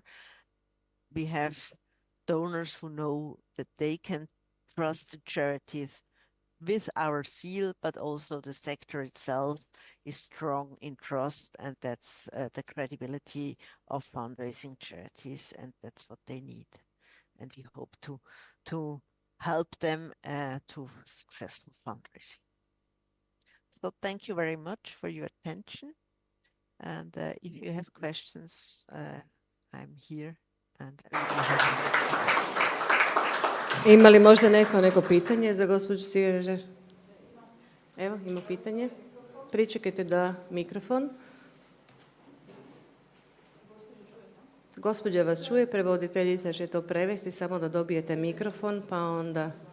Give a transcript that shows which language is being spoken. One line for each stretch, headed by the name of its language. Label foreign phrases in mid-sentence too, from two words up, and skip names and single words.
English: We have donors who know that they can trust the charities with our seal, but also the sector itself is strong in trust, and that's the credibility of fundraising charities, and that's what they need. And we hope to help them to successful fundraising. So thank you very much for your attention. And if you have questions, I'm here.
Croatian: Ima li možda neko pitanje za gospođu Cigarežer? Evo, ima pitanje. Pričekajte da mikrofon. Gospođa vas čuje, prevoditeljica će to prevesti, samo da dobijete mikrofon, pa onda...